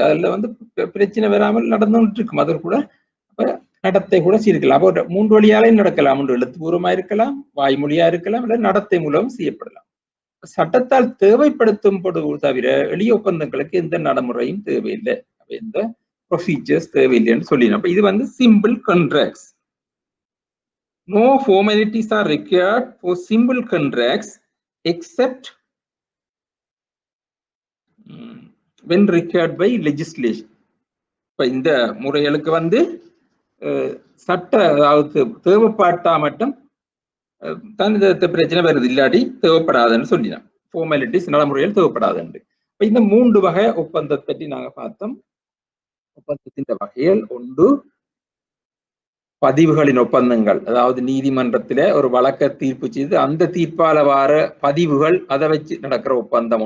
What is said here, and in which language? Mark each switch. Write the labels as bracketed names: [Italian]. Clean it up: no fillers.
[Tamil] அதுல பிரச்சனை வராமல் நடந்துட்டு இருக்கும். அது கூட நடத்தை கூட செய்யலாம். அப்போ 3 வழியாலையும் நடக்கலாம். ஒன்று எழுத்துப்பூர்வமா இருக்கலாம், வாய்மொழியா இருக்கலாம், அல்லது நடத்தை மூலம் செய்யப்படலாம். சட்டத்தால் தேவைப்படுத்தும் தவிர எளிய ஒப்பந்தங்களுக்கு எந்த நடைமுறையும் தேவையில்லை, எந்த ப்ரொசீஜர்ஸ் தேவையில்லைன்னு சொல்லிடணும். அப்ப இது simple contracts. [English] No formalities are required for simple contracts except when required by legislation. [Tamil] இப்ப இந்த முறைகளுக்கு சட்ட அதாவது தேவைப்பட்டா மட்டும் தான் இந்த பிரச்சனை வருது, இல்லாட்டி தேவைப்படாதுன்னு சொல்லிடலாம். ஃபார்மாலிட்டிஸ் நடைமுறைகள் தேவைப்படாதுன்னு. இப்ப இந்த 3 வகை ஒப்பந்தத்தை பற்றி நாங்க பார்த்தோம். ஒப்பந்தத்தின் வகைகள்: 1 பதிவுகளின் ஒப்பந்தங்கள், அதாவது நீதிமன்றத்தில ஒரு வழக்க தீர்ப்பு செய்து அந்த தீர்ப்பால வார பதிவுகள் அதை வச்சு நடக்கிற ஒப்பந்தம்.